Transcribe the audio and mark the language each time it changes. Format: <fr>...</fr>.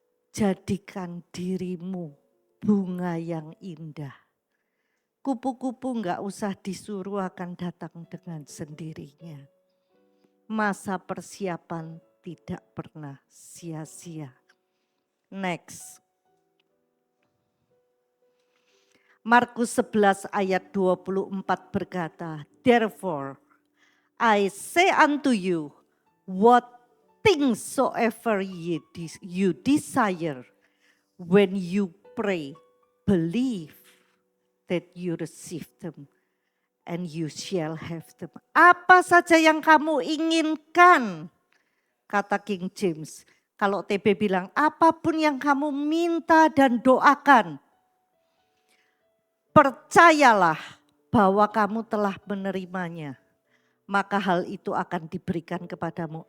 <id>Jadikan dirimu bunga yang indah. Kupu-kupu enggak usah disuruh, akan datang dengan sendirinya. Masa persiapan tidak pernah sia-sia.</id> <en>Next.</en> <id>Markus 11 ayat 24 berkata,</id> <en>"Therefore I say unto you, what things soever you desire, when you pray, believe that you receive them, and you shall have them."</en> <id>Apa saja yang kamu inginkan, kata King James. Kalau TB bilang, apapun yang kamu minta dan doakan, percayalah bahwa kamu telah menerimanya, maka hal itu akan diberikan kepadamu.</id>